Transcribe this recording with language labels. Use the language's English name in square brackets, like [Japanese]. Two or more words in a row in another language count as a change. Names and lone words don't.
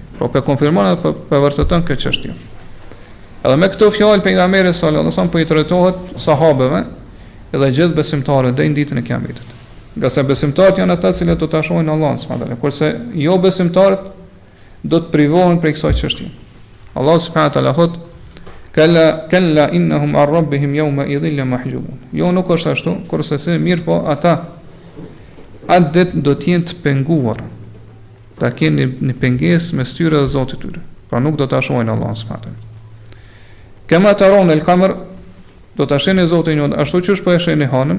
[Albanian] Pra po konfirmon dhe po vërteton këtë çështje. Edhe me këto fjalë pejgamberi [Arabic] صلى الله عليه وسلم [Albanian] po i trajtohet sahabeve edhe gjithë besimtarët deri në ditën e Kiametit. Nga se besimtarët janë ata që do ta shohin Allahun [Arabic] سبحانه وتعالى, [Albanian] kurse jo besimtarët do të privohen prej kësaj çështje. Allah [Arabic] سبحانه وتعالى [Albanian] thot: [Arabic] "كلا إنهم عن ربهم يومئذ لمحجوبون." [Albanian] Jo, nuk është ashtu, kurse se mirë po ata atë ditë do të jenë të penguar. Ta kenë një pengesë mes tyre dhe Zotit tyre. Pra nuk do ta shohin Allahun [Arabic] سبحانه وتعالى. كما ترون القمر, [Albanian] do ta shihni Zotin juaj ashtu që është po e shihni hanën.